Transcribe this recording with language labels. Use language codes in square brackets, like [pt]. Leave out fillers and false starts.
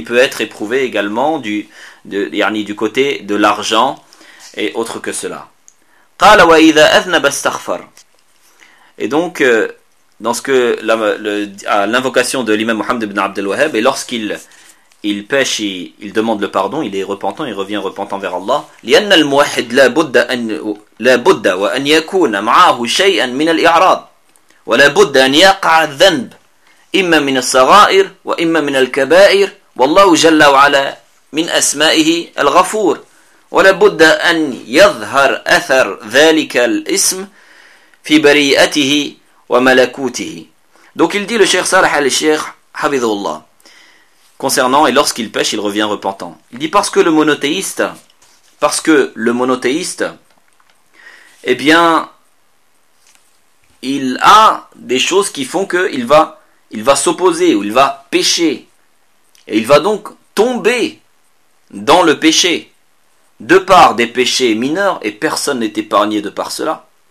[fr] Il peut être éprouvé également du côté de l'argent et autre que cela. [ar] قال وإذا أذنب استغفر. [fr] Et donc dans ce que l'invocation de l'imam Mohammed ibn Abd al-Wahhab, et lorsqu'il pêche, il demande le pardon, il est repentant, il revient repentant vers Allah. [ar] لأن الموحد لا بد وأن يكون معه شيئا من الإعراض ولا بد أن يقع الذنب إما من الصغائر وإما من الكبائر والله جل وعلا من أسمائه الغفور. ولابد أن يظهر أثر ذلك الاسم في بريئته وملكوته. [fr] Donc il dit le cheikh Salah al-Sheikh Hafidhullah concernant, et lorsqu'il pêche il revient repentant. Il dit parce que le monothéiste eh bien il a des choses qui font que il va s'opposer ou il va pécher, et il va donc tomber dans le péché de par des péchés mineurs, et personne n'est épargné de par cela.